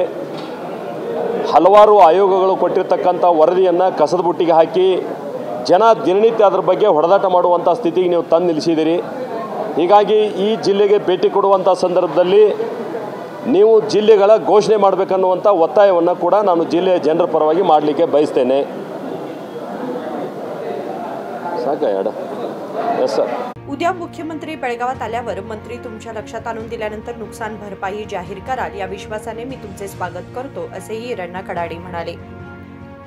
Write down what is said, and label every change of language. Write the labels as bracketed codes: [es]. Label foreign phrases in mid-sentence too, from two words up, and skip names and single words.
[kn] ಹಲವಾರು ಆಯೋಗಗಳು ಕೊಟ್ಟಿರ್ತಕ್ಕಂಥ ವರದಿಯನ್ನು ಕಸದ ಬುಟ್ಟಿಗೆ ಹಾಕಿ ಜನ ದಿನನಿತ್ಯ ಅದರ ಬಗ್ಗೆ ಹೊಡೆದಾಟ ಮಾಡುವಂಥ ಸ್ಥಿತಿಗೆ ನೀವು ತಂದು ನಿಲ್ಲಿಸಿದ್ದೀರಿ। ಹೀಗಾಗಿ ಈ ಜಿಲ್ಲೆಗೆ ಭೇಟಿ ಕೊಡುವಂಥ ಸಂದರ್ಭದಲ್ಲಿ ನೀವು ಜಿಲ್ಲೆಗಳ ಘೋಷಣೆ ಮಾಡಬೇಕನ್ನುವಂಥ ಒತ್ತಾಯವನ್ನು ಕೂಡ ನಾನು ಜಿಲ್ಲೆಯ ಜನರ ಪರವಾಗಿ ಮಾಡಲಿಕ್ಕೆ बयसतेने। [en] yes sir. [mr] उद्या मुख्यमंत्री बेळगावात आल्यावर मंत्री तुमच्या लक्षात आणून दिल्यानंतर नुकसान भरपाई जाहीर कराल या विश्वासाने मी तुमचे स्वागत करतो असेही इराण्णा कडाडी म्हणाले।